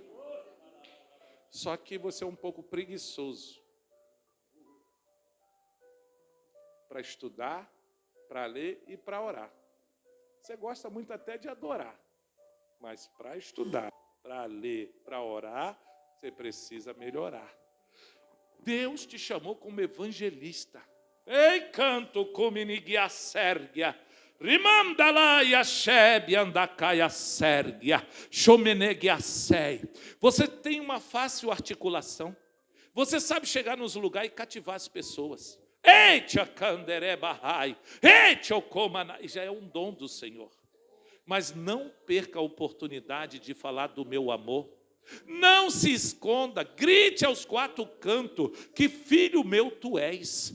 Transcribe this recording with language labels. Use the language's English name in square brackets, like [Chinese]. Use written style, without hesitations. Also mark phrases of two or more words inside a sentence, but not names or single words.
[Portuguese] Só que você é um pouco preguiçoso para estudar, para ler e para orar. Você gosta muito até de adorar, mas para estudar, para ler, para orar, você precisa melhorar. Deus te chamou como evangelista. Ei, canto cominiguia sérgia, rimandalaia chebe andacaia sérgia, chomenegia sei. Você tem uma fácil articulação. Você sabe chegar nos lugares e cativar as pessoas. Ei, tchacanderé barrai, ei, tchocomana, já é um dom do Senhor. Mas não perca a oportunidade de falar do meu amor. Não se esconda, grite aos quatro cantos, que filho meu tu és.